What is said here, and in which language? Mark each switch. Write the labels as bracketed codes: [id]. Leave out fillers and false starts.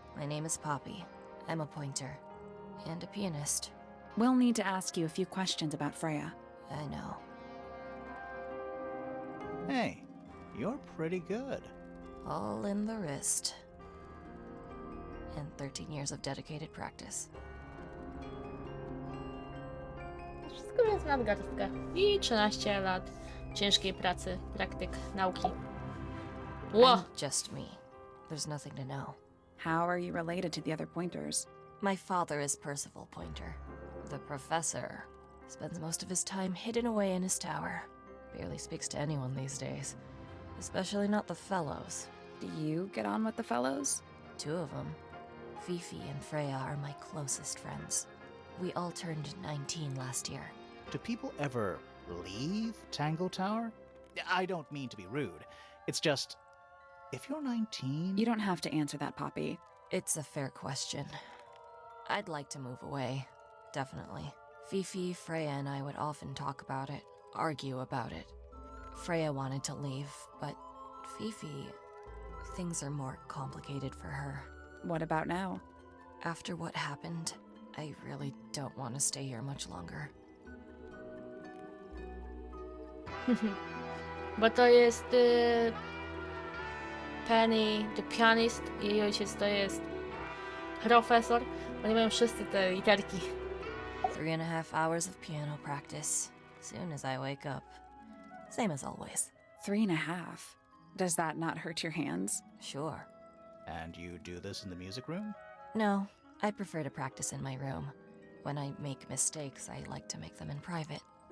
[en] My name is Poppy. I'm a pointer. And a pianist. We'll need to ask you a few questions about Freya. I know. Hey, you're pretty good. All in the wrist. And 13 years of dedicated practice. [pl] Wszystko więc nadgarstka. I 13 lat ciężkiej pracy, praktyk, nauki. Ło! [en] I'm just me. There's nothing to know. How are you related to the other pointers? My father is Percival Pointer. The professor spends most of his time hidden away in his tower. Barely speaks to anyone these days. Especially not the fellows. Do you get on with the fellows? 2 of them. Fifi and Freya are my closest friends. We all turned 19 last year. Do people ever leave Tangle Tower? I don't mean to be rude. It's just, if you're 19... You don't have to answer that, Poppy. It's a fair question. I'd like to move away, definitely. Fifi, Freya, and I would often talk about it, argue about it. Freya wanted to leave, but Fifi... Things are more complicated for her. What about now? After what happened, I really don't want to stay here much longer. [pl] Bo to jest Penny, [en] the pianist, [pl] i jej ojciec to jest profesor. Oni mają wszyscy te literki. [en] 3.5 hours of piano practice, soon as I wake up. Same as always. 3.5. Does that not hurt your hands? Sure. And you do this in the music room? No, I prefer to practice in my room. When I make mistakes, I like to make them in private.